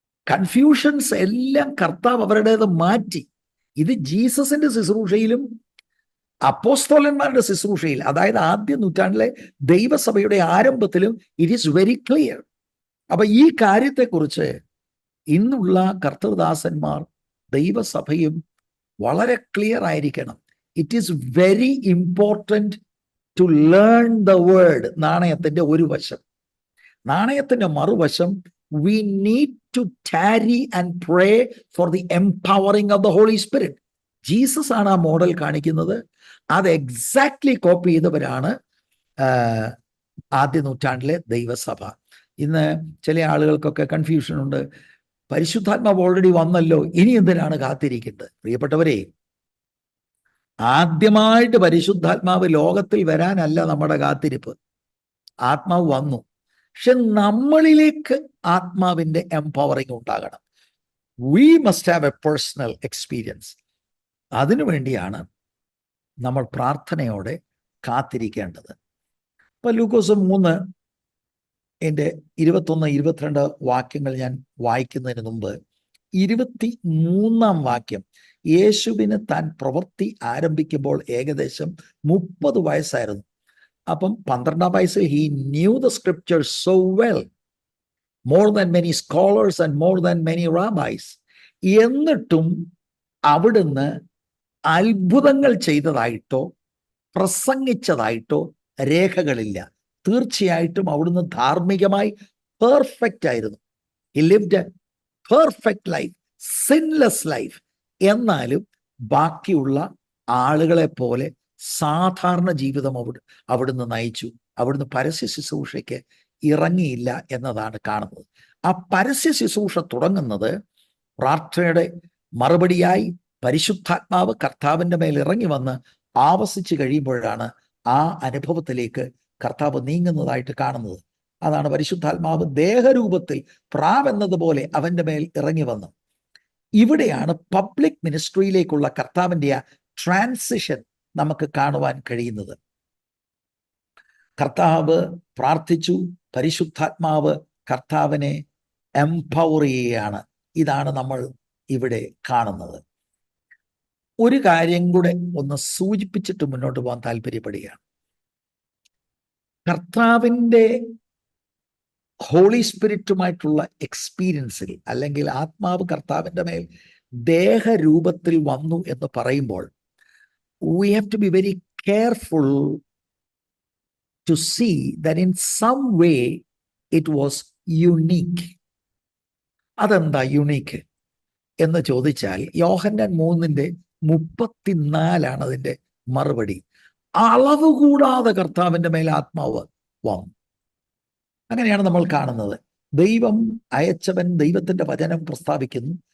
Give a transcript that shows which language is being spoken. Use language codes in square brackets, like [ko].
[ml] Confusions എല്ലാം കർത്താവ് അവരുടേത് മാറ്റി. ഇത് ജീസസിന്റെ ശുശ്രൂഷയിലും അപ്പോസ്തലന്മാരുടെ ശുശ്രൂഷയിൽ, അതായത് ആദ്യ നൂറ്റാണ്ടിലെ ദൈവസഭയുടെ ആരംഭത്തിലും [en] It is very clear. [ml] അപ്പൊ ഈ കാര്യത്തെക്കുറിച്ച് ഇന്നുള്ള കർത്തൃദാസന്മാർ, ദൈവസഭയും വളരെ ക്ലിയർ ആയിരിക്കണം. [en] It is very important to learn the word. [ml] നാണയത്തിന്റെ ഒരു വശം. നാണയത്തിന്റെ മറുവശം, [en] we need to tarry and pray for the empowering of the Holy Spirit. [ml] Jesus ആണ് ആ മോഡൽ കാണിക്കുന്നത്. അത് എക്സാക്ട്ലി കോപ്പി ചെയ്തവരാണ് ആദ്യ നൂറ്റാണ്ടിലെ ദൈവസഭ. ഇന്ന് ചില ആളുകൾക്കൊക്കെ കൺഫ്യൂഷൻ ഉണ്ട്. പരിശുദ്ധാത്മാവ് ഓൾറെഡി വന്നല്ലോ, ഇനി എന്തിനാണ് കാത്തിരിക്കുന്നത്? പ്രിയപ്പെട്ടവരെ, ആദ്യമായിട്ട് പരിശുദ്ധാത്മാവ് ലോകത്തിൽ വരാനല്ല നമ്മുടെ കാത്തിരിപ്പ്. ആത്മാവ് വന്നു, പക്ഷെ നമ്മളിലേക്ക് ആത്മാവിന്റെ എംപവറിങ് ഉണ്ടാകണം. [en] We must have a personal experience. [ml] അതിനുവേണ്ടിയാണ് നമ്മൾ പ്രാർത്ഥനയോടെ കാത്തിരിക്കേണ്ടത്. ഇപ്പൊ ലൂക്കോസ് 3:21-22 വാക്യങ്ങൾ ഞാൻ വായിക്കുന്നതിന് മുമ്പ് 23-ാം വാക്യം, യേശുവിന് താൻ പ്രവൃത്തി ആരംഭിക്കുമ്പോൾ ഏകദേശം 30 വയസ്സായിരുന്നു. അപ്പം 12-ാം വയസ്സിൽ [en] he knew the scriptures so well, more than many scholars and more than many rabbis. [ml] എന്നിട്ടും അവിടുന്ന് അത്ഭുതങ്ങൾ ചെയ്തതായിട്ടോ പ്രസംഗിച്ചതായിട്ടോ രേഖകളില്ല. തീർച്ചയായിട്ടും അവിടുന്ന് ധാർമ്മികമായി പെർഫെക്റ്റ് ആയിരുന്നു. [en] he lived a perfect life, sinless life. [ml] എന്നാലും ബാക്കിയുള്ള ആളുകളെ പോലെ സാധാരണ ജീവിതം അവിടുന്ന് നയിച്ചു. അവിടുന്ന് പരസ്യ ശുശ്രൂഷയ്ക്ക് ഇറങ്ങിയില്ല എന്നതാണ് കാണുന്നത്. ആ പരസ്യ ശുശ്രൂഷ തുടങ്ങുന്നത് പ്രാർത്ഥനയുടെ മറുപടിയായി പരിശുദ്ധാത്മാവ് കർത്താവിൻ്റെ മേൽ ഇറങ്ങി വന്ന് ആവസിച്ച് കഴിയുമ്പോഴാണ് ആ അനുഭവത്തിലേക്ക് കർത്താവ് നീങ്ങുന്നതായിട്ട് കാണുന്നത്. അതാണ് പരിശുദ്ധാത്മാവ് ദേഹരൂപത്തിൽ പ്രാവെന്നതുപോലെ അവൻ്റെ മേൽ ഇറങ്ങി വന്നു. ഇവിടെയാണ് പബ്ലിക് മിനിസ്ട്രിയിലേക്കുള്ള കർത്താവിൻ്റെ ആ ട്രാൻസിഷൻ നമുക്ക് കാണുവാൻ കഴിയുന്നത്. കർത്താവ് പ്രാർത്ഥിച്ചു, പരിശുദ്ധാത്മാവ് കർത്താവിനെ എംപവർ ചെയ്യുകയാണ്. ഇതാണ് നമ്മൾ ഇവിടെ കാണുന്നത്. ഒരു കാര്യം കൂടെ ഒന്ന് സൂചിപ്പിച്ചിട്ട് മുന്നോട്ട് പോകാൻ താല്പര്യപ്പെടുകയാണ്. കർത്താവിൻ്റെ ഹോളി സ്പിരിറ്റുമായിട്ടുള്ള എക്സ്പീരിയൻസിൽ, അല്ലെങ്കിൽ ആത്മാവ് കർത്താവിൻ്റെ മേൽ ദേഹരൂപത്തിൽ വന്നു എന്ന് പറയുമ്പോൾ [en] we have to be very careful to see that in some way it was unique. [ml] അതെന്താ യുണീക്ക് എന്ന് ചോദിച്ചാൽ, യോഹന്നാൻ 3:34 അതിൻ്റെ മറുപടി. അളവ് കൂടാതെ കർത്താവിൻ്റെ മേൽ ആത്മാവ് വന്നു. അങ്ങനെയാണ് നമ്മൾ കാണുന്നത്. ദൈവം അയച്ചവൻ ദൈവത്തിൻ്റെ വചനം പ്രസ്താവിക്കുന്നു.